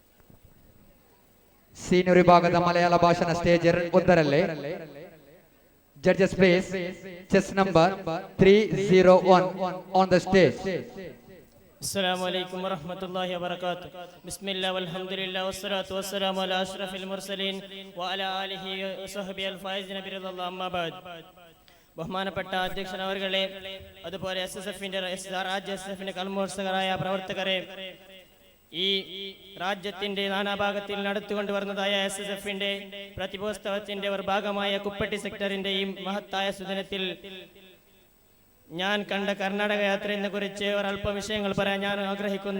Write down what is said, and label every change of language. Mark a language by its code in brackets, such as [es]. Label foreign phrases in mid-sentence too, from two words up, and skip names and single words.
[kn] ಸೀನಿಯರ್ ವಿಭಾಗದ ಮಲಯಾಳ ಭಾಷಣ ಸ್ಟೇಜ್ 1ರಲ್ಲಿ [en] Judges please. Chess number 301 on the stage. [ar] السلام عليكم ورحمة الله وبركاته. بسم الله والحمد لله والصلاة والسلام على أشرف المرسلين وعلى آله وصحبه الفائزين برضا الله أما بعد. [ml] ബഹുമാനപ്പെട്ട അധ്യക്ഷൻ അവർകളെ, അതുപോലെ SSFന്റെ രാജ്യ SSFന്റെ കൽമോത്സകരായ പ്രവർത്തകരെ, ഈ രാജ്യത്തിന്റെ നാനാഭാഗത്തിൽ നടത്തിക്കൊണ്ടു വരുന്നതായ SSFന്റെ പ്രതിഭോത്സവത്തിന്റെ ഒരു ഭാഗമായ കുപ്പട്ടി സെക്ടറിന്റെ ഈ മഹത്തായ സുദിനത്തിൽ ഞാൻ കണ്ട കർണാടക യാത്രയെ കുറിച്ച് ഒരല്പം വിഷയങ്ങൾ പറയാൻ ഞാൻ ആഗ്രഹിക്കുന്നു.